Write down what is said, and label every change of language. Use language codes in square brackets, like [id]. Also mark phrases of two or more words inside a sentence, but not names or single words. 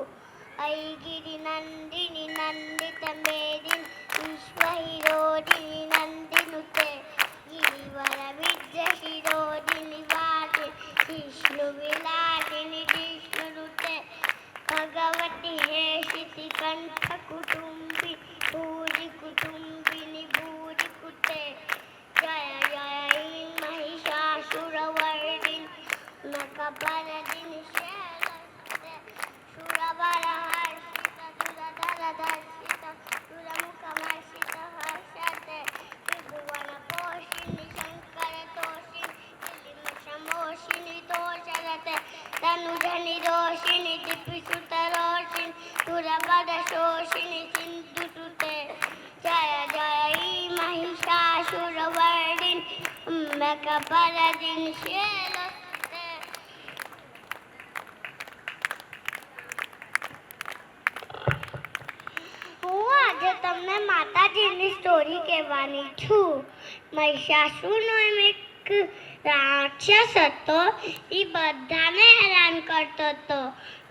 [sa] અયગિરી નંદિની નંદિત મેદિન વિશ્વ હિરોધિની નંદિનુતે ગિરિવર વિદ્ય શિરોધિની વાદિ વિષ્ણુ વિલાસિની વિષ્ણુનુતે ભગવતી હે શિતિ કંઠ કુટુંબી ભૂરી કુટુંબિની ભૂરી કુતે જય જય महिषासुरवर्दिन नखपरदिन शैलसुते सुरवरहर्षित सुरधरधर्षित सुरमुखमर्षित हर्षते त्रिभुवनपोषिणि शङ्करतोषिणि समोषिणि तोषरते तनुजनि दोषिणि दिपिसुतरोषिणि सुरवरशोषिणि सिन्धुसुते जय जय महिषासुरवर्दिन नखपरदिन शैलसुते. [gu] હું આજે તમને માતાજીની સ્ટોરી કહેવાની છું. મહિષાસુરનો એમ એક રાક્ષસ હતો. એ બધાને હેરાન કરતો હતો.